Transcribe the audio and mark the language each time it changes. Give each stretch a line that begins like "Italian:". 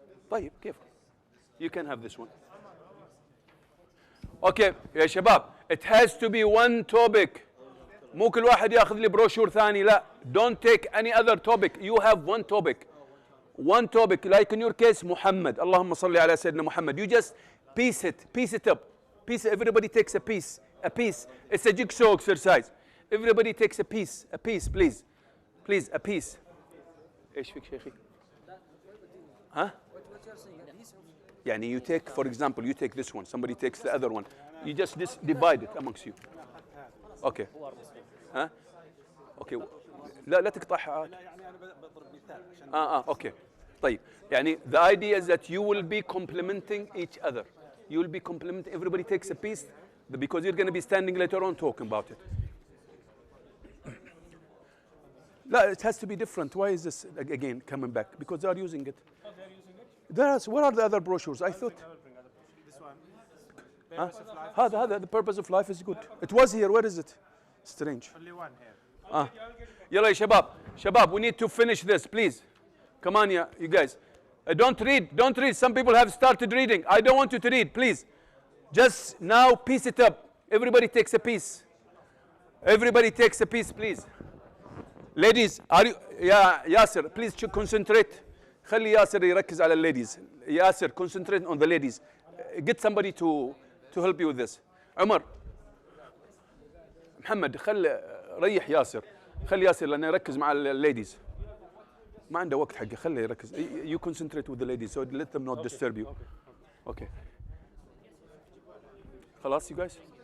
Arabic: طيب كيف؟
English: You can have this one.
Arabic: Okay يا شباب.
English: It has to be one topic.
Arabic: مو كل واحد ياخذ لي بروشور ثاني. لا.
English: Don't take any other topic. You have one topic. One topic. Like in your case, Muhammad.
Arabic: اللهم صل على سيدنا محمد.
English: You just piece it up. Everybody takes a piece. It's a jigsaw exercise. Everybody takes a piece, please. Please, a piece.
Arabic: ايش فيك شيخي؟ ها؟ يعني
English: you take, for example, you take this one, somebody takes the other one. You just divide it amongst you.
Arabic: Okay. ها؟ Okay. لا تقطعها. لا يعني انا بضرب مثال عشان okay. طيب.
English: يعني the idea is that you will be complementing each other. You will be complementing, everybody takes a piece because you're going to be standing later on talking about it. No, it has to be different. Why is this again coming back? Because they are using it. Oh, they are using it? Where are the other brochures? I thought. I will bring other brochures. This one. Purpose of life. The purpose of life is good. It was here. Where is it? Strange. Only one here.
Arabic: Yalla, shabab,
English: we need to finish this, please. Come on, you guys. Don't read. Some people have started reading. I don't want you to read, please. Just now piece it up. Everybody takes a piece. Everybody takes a piece, please. Ladies, are you, Yasser, please concentrate.
Arabic: خلي ياسر يركز على ladies.
English: Yasser, concentrate on the ladies. Get somebody to help you with this.
Arabic: عمر. محمد, ريح ياسر. خلي ياسر لأنه يركز مع ladies. ما عنده وقت حقه, خليه يركز.
English: You concentrate with the ladies, so let them not disturb you. Okay. خلاص, you guys?